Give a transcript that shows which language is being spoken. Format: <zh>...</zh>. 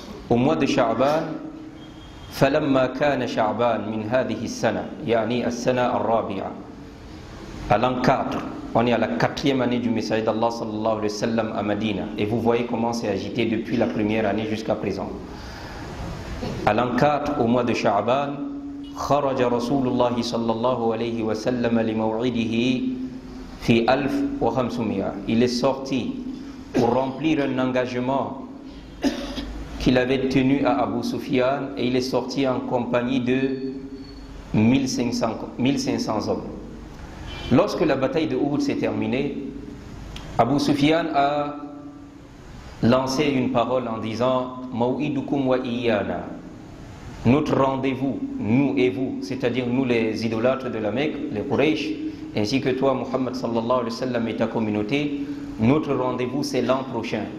<fr>Au mois de Sha'ban,</fr> <ar>فلما كان شعبان من هذه السنة يعني السنة الرابعة</ar> <fr>à l'an 4, on est à la 4e année du messager d'Allah sallallahu alayhi wa sallam à Medina. Et vous voyez comment c'est agité depuis la première année jusqu'à présent. À l'an 4, au mois de Sha'ban,</fr> <ar>خرج رسول الله صلى الله عليه وسلم لموعده في 1500.</ar> <fr>Il est sorti pour remplir un engagement qu'il avait tenu à Abu Sufyan, et il est sorti en compagnie de 1500 hommes. Lorsque la bataille de Uhud s'est terminée, Abu Sufyan a lancé une parole en disant</fr> <ar>Maw'idukum wa iyana,</ar> <fr>notre rendez-vous, nous et vous, c'est-à-dire nous les idolâtres de la Mecque, les Quraysh, ainsi que toi Muhammad sallallahu alayhi wa sallam et ta communauté, notre rendez-vous c'est l'an prochain.</fr>